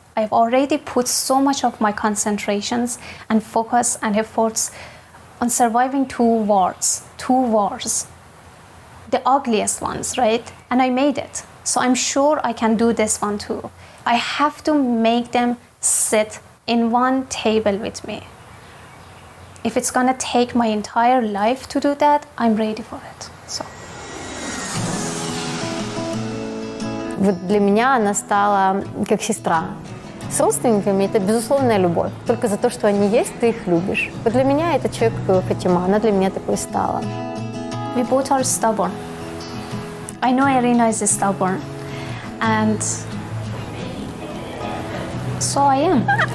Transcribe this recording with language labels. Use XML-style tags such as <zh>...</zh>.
<en>I've already put so much of my concentrations and focus and efforts on surviving two wars, the ugliest ones, right? And I made it. So I'm sure I can do this one too. I have to make them sit in one table with me. If it's gonna take my entire life to do that, I'm ready for it. So.</en> <ru>Вот для меня она стала как сестра. С родственниками это безусловная любовь. Только за то, что они есть, ты их любишь. Вот для меня это человек Фатима, она для меня такой стала.</ru> <en>We both are stubborn. I know Irina is stubborn, and so I am.</en>